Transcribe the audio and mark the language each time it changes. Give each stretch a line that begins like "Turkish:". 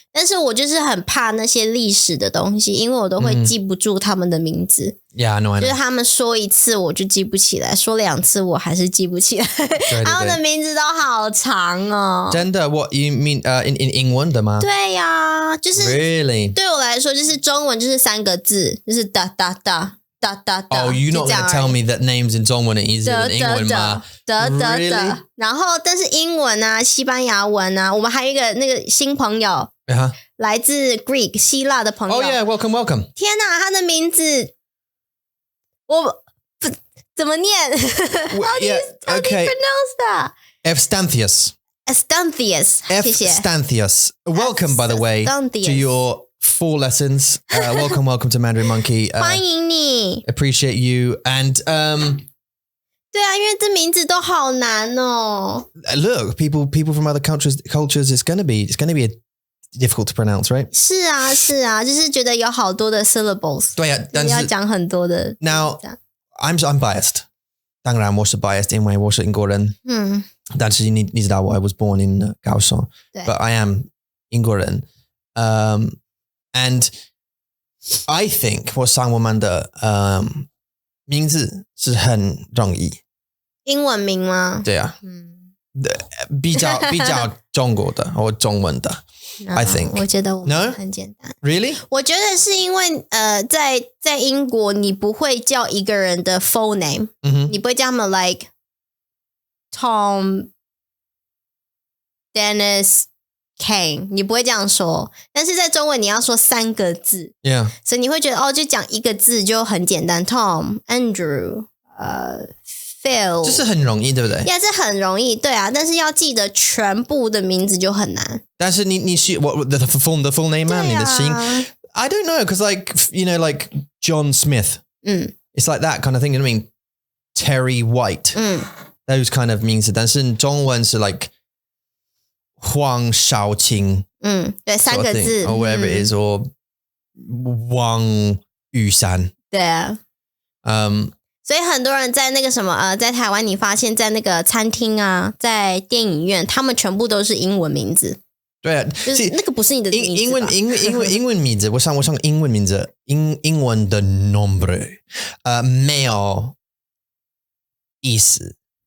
Chinese: 但是我就是很怕那些历史的东西，因为我都会记不住他们的名字。
English: Yeah, I know.
Chinese: 就是他们说一次我就记不起来，说2次我还是记不起来。他们的名字都好长哦。真的
English: ？What you mean in 英文的吗？
Chinese: 对呀，就是
English: Really
Chinese: 对我来说，就是中文就是3个字，就是哒哒哒。
English: Oh, you're not going to tell me that names in 中文 are easier than 英文吗？ Really?
Chinese: 然后但是英文啊西班牙文啊我们还有一个那个新朋友来自 Greek 希腊的朋友
English: Oh yeah, welcome.
Chinese: 天哪他的名字我怎么念
English: How do you pronounce that? Evstanthius.
Chinese: 谢谢
English: Evstanthius. Welcome, by the way, to your 4 lessons. Welcome to Mandarin Monkey.
Chinese: 欢迎你
English: Appreciate you. And
Chinese: 对啊，因为这名字都好难哦。
English: Look, people from other cultures, it's going to be difficult to pronounce, right?
Chinese: 是啊，就是觉得有好多的 syllables. 对啊，但是要讲很多的。
English: Now, I'm biased.
Chinese: 当然我是 biased 因为我是英国人。
English: 但是你知道我 I was born in 高雄 but I am 英国人。 And I think
Chinese: 我上我们的名字是很容易。英文名吗？对啊。比较中国的或中文的。
English: I think.
Chinese: 我觉得我们很简单。
English: Really?
Chinese: 我觉得是因为在英国你不会叫一个人的 full name，你不会叫他们 like Tom, Dennis, Kane， 你不会这样说。但是在中文你要说3个字，
English: Yeah.
Chinese: 所以你会觉得就讲一个字就很简单 ，Tom, Andrew, Phil，就是很容易，对不对？这很容易，对啊。但是要记得全部的名字就很难。但是你是
English: what the full name 吗？
Chinese: 你的姓
English: I don't know, because like like John Smith. It's like that kind of thing. You know what I mean? Terry White. Those kind of
Chinese: 名字，但是中文是 like 黄少卿。对，3个字
English: or whatever it is, or 王玉山。
Chinese: 对啊。所以很多人在那个什么在台湾，你发现在那个餐厅啊，在电影院，他们全部都是英文名字。对啊，就是那个不是你的名字吧。英文名字，我上英文名字，英文的 nombre， 没有意思。